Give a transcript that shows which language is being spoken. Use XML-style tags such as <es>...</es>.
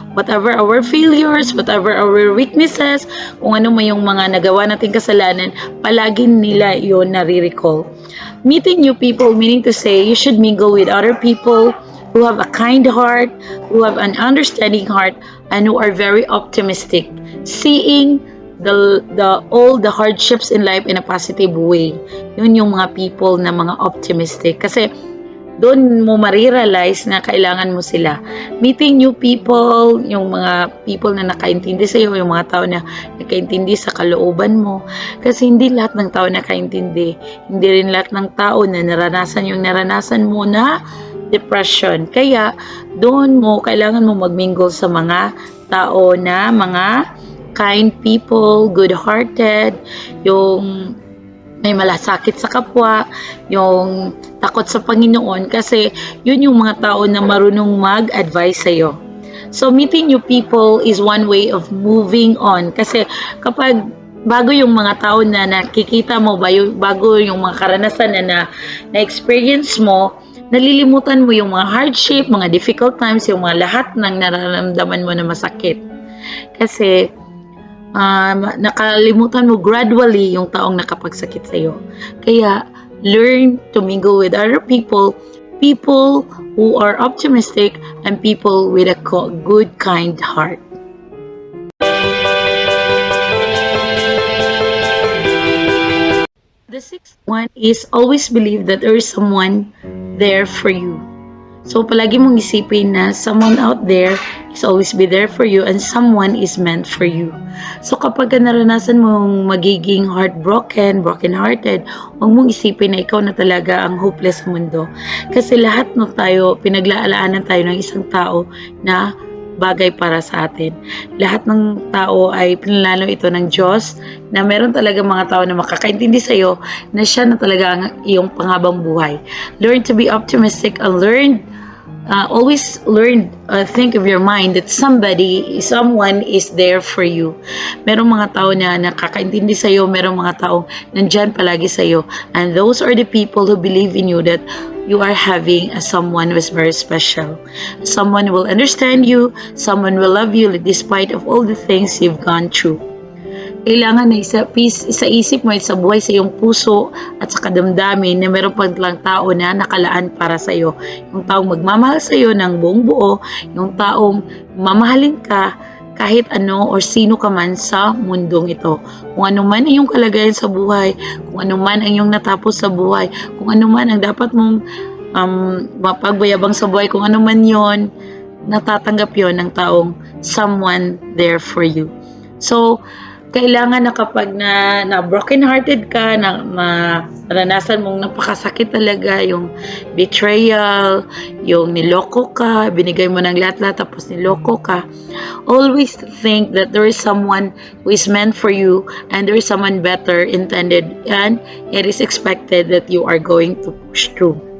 <en>Whatever our failures, whatever our weaknesses,</en> <tl>kung ano man yung mga nagawa nating kasalanan, palagi nila yun nare-recall.</tl> <en>Meeting new people, meaning to say, you should mingle with other people who have a kind heart, who have an understanding heart, and who are very optimistic. Seeing all the hardships in life in a positive way.</en> <tl>Yun yung mga people na mga optimistic. Kasi, doon mo marirealize na kailangan mo sila.</tl> <en>Meeting new people,</en> <tl>yung mga people na nakaintindi sa iyo, yung mga tao na nakaintindi sa kalooban mo. Kasi hindi lahat ng tao nakaintindi. Hindi rin lahat ng tao na naranasan yung naranasan mo na depression. Kaya, doon kailangan mo magmingle sa mga tao na mga</tl> <en>kind people, good-hearted,</en> <tl>yung may malasakit sa kapwa, yung takot sa Panginoon, kasi yun yung mga tao na marunong mag-advise sa'yo.</tl> <en>So, meeting new people is one way of moving on.</en> <tl>Kasi kapag bago yung mga tao na nakikita mo, bago yung mga karanasan na na-experience mo, nalilimutan mo yung mga hardship, mga</tl> <en>difficult times,</en> <tl>yung mga lahat ng nararamdaman mo na masakit. Kasi, nakalimutan mo gradually yung taong nakapagsakit sa'yo.</tl> <en>Kaya, learn to mingle with other people who are optimistic and people with a good, kind heart. The sixth one is always believe that there is someone there for you.</en> <tl>So, palagi mong isipin na</tl> <en>someone out there is always be there for you and someone is meant for you.</en> <tl>So, kapag naranasan mong magiging broken-hearted, huwag mong isipin na ikaw na talaga ang hopeless sa mundo. Kasi lahat ng tayo, pinaglaalaanan tayo ng isang tao na bagay para sa atin. Lahat ng tao ay pinalalo ito ng Diyos na meron talaga mga tao na makakaintindi sa iyo na siya na talaga ang iyong panghabang buhay.</tl> <en>Learn to be optimistic and always think of your mind that someone is there for you.</en> <tl>Merong mga tao na nakakaintindi sa iyo, merong mga tao nandyan palagi sa iyo.</tl> <en>And those are the people who believe in you, that you are having someone who is very special. Someone who will understand you, someone who will love you despite of all the things you've gone through.</en> <tl>Kailangan na sa isip mo, sa buhay, sa iyong puso at sa kadamdamin na meron pang lang tao na nakalaan para sa iyo. Yung taong magmamahal sa iyo ng buong buo, yung taong mamahalin ka kahit ano or sino ka man sa mundong ito. Kung ano man ang iyong kalagayan sa buhay, kung ano man ang iyong natapos sa buhay, kung ano man ang dapat mong mapagbayabang sa buhay, kung ano man yon, natatanggap yon ng taong</tl> <en>someone there for you.</en> <tl>So, kailangan na kapag na broken hearted ka, naranasan mong napakasakit talaga, yung betrayal, yung niloko ka,</tl> <en>binigay mo ng lahat-lahat tapos niloko ka, always think that there is someone who is meant for you and there is someone better intended, and it is expected that you are going to push through.</en>